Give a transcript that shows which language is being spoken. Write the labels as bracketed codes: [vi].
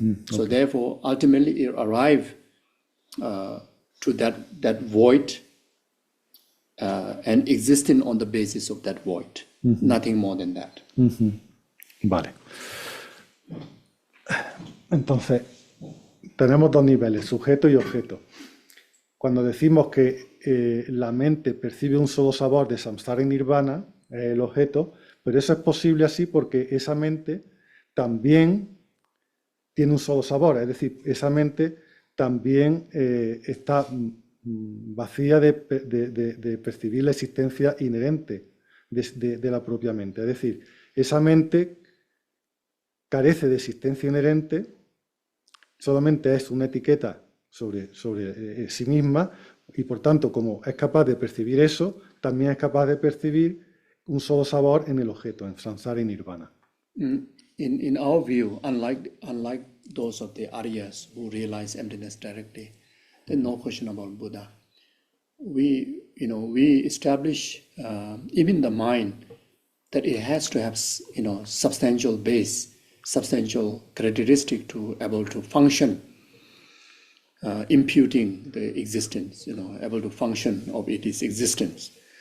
[en] So therefore, ultimately, it arrive to that void and existing on the basis of that void, nothing more than that. [es] Vale. Entonces, tenemos dos niveles, sujeto y objeto. Cuando decimos que la mente percibe un solo sabor de samsara y nirvana, es el objeto, pero eso es posible así porque esa mente también tiene un solo sabor, es decir, esa mente también está vacía de percibir la existencia inherente de la propia mente. Es decir, esa mente carece de existencia inherente, solamente es una etiqueta sobre sí misma, y por tanto, como es capaz de percibir eso, también es capaz de percibir un solo sabor en el objeto, en samsara y nirvana. [en] In our view, unlike those of the Aryas who realize emptiness directly, there's no question about Buddha. We establish even the mind that it has to have substantial base, substantial characteristic to able to function, imputing the existence, able to function of its existence.